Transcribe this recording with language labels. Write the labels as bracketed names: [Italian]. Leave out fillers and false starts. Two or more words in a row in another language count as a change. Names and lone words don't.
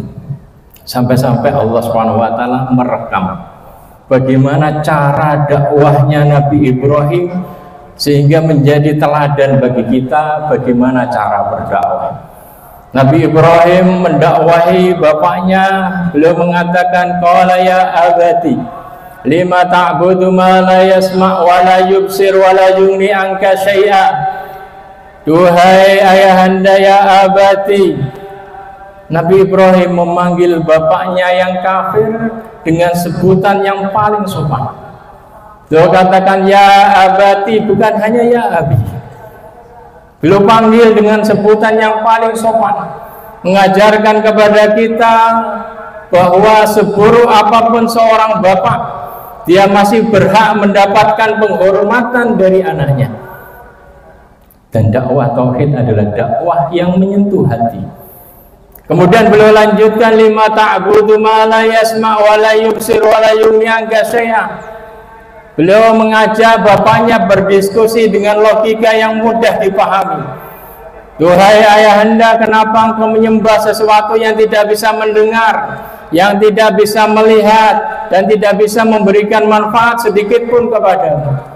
[Indonesian] Sampai-sampai Allah [Arabic] سبحانه وتعالى [Indonesian] merekam bagaimana cara dakwahnya Nabi Ibrahim sehingga menjadi teladan bagi kita bagaimana cara berdakwah. Nabi Ibrahim mendakwahi bapaknya, beliau mengatakan, [Arabic] قال يا أبت لم تعبد ما لا يسمع ولا يبصر ولا يغني عنك شيئا. [Indonesian] Duhai ayahanda [Arabic] يا أبت. [Indonesian] Nabi Ibrahim memanggil bapaknya yang kafir dengan sebutan yang paling sopan. Beliau katakan [Arabic] يا أبت, [Indonesian] bukan hanya [Arabic] يا أبي. [Indonesian] Beliau panggil dengan sebutan yang paling sopan, mengajarkan kepada kita bahwa seburuk apapun seorang bapak, dia masih berhak mendapatkan penghormatan dari anaknya. Dan dakwah tauhid adalah dakwah yang menyentuh hati. Kemudian beliau lanjutkan, [Arabic] لم تعبد ما لا يسمع ولا يبصر ولا يغني عنك شيئا. [Indonesian] Beliau mengajak bapaknya berdiskusi dengan logika yang mudah dipahami. Duhai ayahanda, kenapa engkau menyembah sesuatu yang tidak bisa mendengar, yang tidak bisa melihat, dan tidak bisa memberikan manfaat sedikit pun kepadamu?